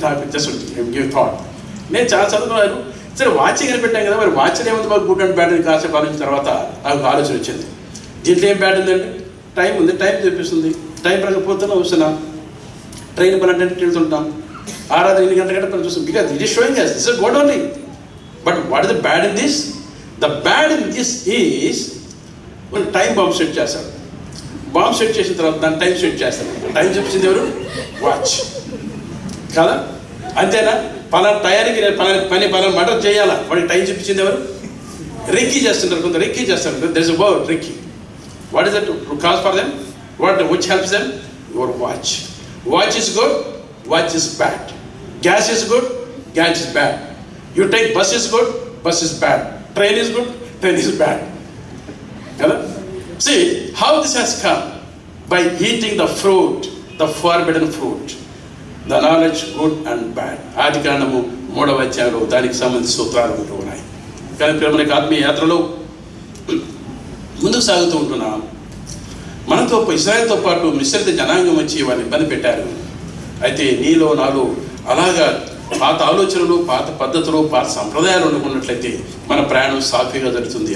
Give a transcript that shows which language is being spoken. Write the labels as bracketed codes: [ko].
[te] నాకు [en] Just give thought. [te] నేను చాలా చదువుకున్నాను. సరే వాచ్ కనిపెట్టాం కదా, మరి వాచ్లో ఏముంది మాకు [en] good and bad [te] అని కాసేపు ఆలోచించిన తర్వాత నాకు ఆలోచన వచ్చింది. దీంట్లో ఏం బ్యాడ్ ఉందండి? టైం ఉంది, టైం చూపిస్తుంది. టైం ప్రకపోతున్నా వస్తున్నాం, ట్రైన్ 12 గంటలకు వెళ్తుంటాం, ఆరాధన 8 గంటల పని చూస్తాం. [en] Because it is showing us this is good only. But what is the bad in this? The bad in this is when [te] time bomb set చేశాడు. బాంబ్ సెట్ చేసిన తర్వాత దాన్ని టైం సెట్ చేస్తాడు. టైం చెప్పింది ఎవరు? వాచ్ కదా, అంతేనా? పలానా టయానికి పని పలానా మర్డర్ చేయాలా, వాడికి టైం చెప్పించింది ఎవరు? రెక్కీ చేస్తుంటారు, కొంత రెక్కీ చేస్తారు. [en] There is a word recce. What is that cause for them? What which helps them? Your watch. Watch is good, watch is bad. Gas is good, gas is bad. You take bus is good, bus is bad. Train is good, train is bad. కదా? See how this has come by eating the fruit, the forbidden fruit, the knowledge good and bad. [te] ఆది కాండము 3వ అధ్యాయంలో దానికి సంబంధించిన సూత్రాలు ఉంటూ ఉన్నాయి. కానీ ప్రేమకి ఆత్మీయ యాత్రలో ముందుకు సాగుతూ ఉంటున్నాం. మనతో ఇశ్రాయేలుతో పాటు మిశ్రిత జనాంగం వచ్చి వారిని ఇబ్బంది పెట్టారు. అయితే నీలో నాలో అలాగా పాత ఆలోచనలు, పాత పద్ధతులు, పాత సంప్రదాయాలు ఉన్నట్లయితే మన ప్రయాణం సాఫీగా జరుగుతుంది.